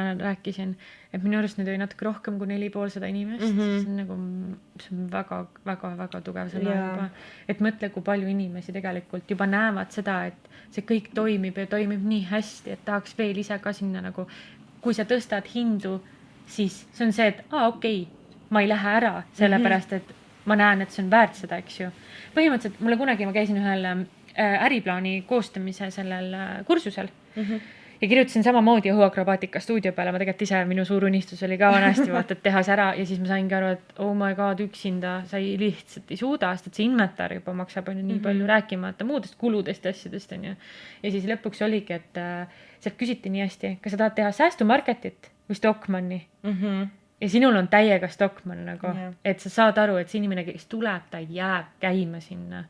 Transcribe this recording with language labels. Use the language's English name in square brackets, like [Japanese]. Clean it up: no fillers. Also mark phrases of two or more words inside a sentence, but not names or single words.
[Estonian] rääkisin, et minu arust need oli natuke rohkem kui 450 inimest, see on väga tugev sõna juba, et mõtle, kui palju inimesi tegelikult juba näevad seda, et see kõik toimib ja toimib nii hästi, et tahaks veel ise ka sinna nagu, kui sa tõstad hindu, siis see on see, et okei, ma ei lähe ära, sellepärast, et ma näen, et see on väärt seda, eks ju. Põhimõtteliselt mulle kunagi ma käisin ühel äriplaani koostamise sellel kursusel ja kirjutasin samamoodi õhuakrobaatika stuudio peale, ma tegelikult ise, minu suur unistus oli ka vanasti vaata, et teha see ära ja siis ma saingi aru, et [English] oh my god, [Estonian] üksinda sa lihtsalt ei suuda, sest et see inventar juba maksab on ju nii palju rääkimata muudest kuludest ja asjadest on ju. Ja siis lõpuks oligi, et sealt küsiti nii hästi, kas sa tahad teha säästumarketit või Stockmanni ja sinul on täiega Stockmann nagu, et sa saad aru, et see inimene, kes tuleb, ta jääb käima sinna.